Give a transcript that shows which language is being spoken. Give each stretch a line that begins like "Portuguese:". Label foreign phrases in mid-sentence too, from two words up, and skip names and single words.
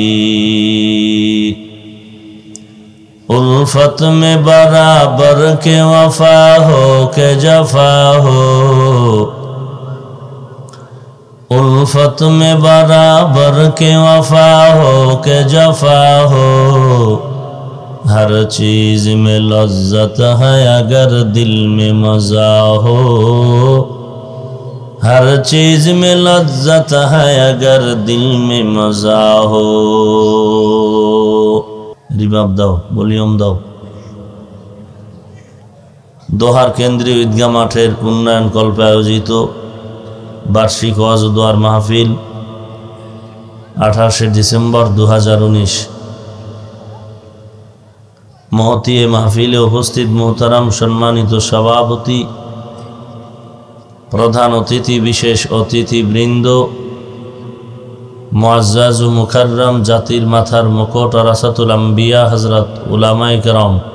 Urdu: الفت میں برابر کے وفا ہو کہ جفا ہو الفت میں برابر کے وفا ہو کہ جفا ہو ہر چیز میں لذت ہے اگر دل میں مزہ ہو ہر چیز میں لذت ہے اگر دل میں مزہ ہو
Bangla: রিবাব দাও ভলিউম দাও দোহার কেন্দ্রীয় ঈদগাহ মাঠের উন্নয়ন কল্পে আয়োজিত বার্ষিক ওয়াজ ও দোয়ার মাহফিল 28 ডিসেম্বর 2019 মহতী এ মাহফিলে উপস্থিত মোহতারাম সম্মানিত সভাপতি প্রধান অতিথি বিশেষ অতিথিবৃন্দ মুআজ্জাজ ও মুকাররম জাতির মাথার মুকুট
Arabic: ورثة الأنبياء
Bangla: হযরত উলামায়ে কেরাম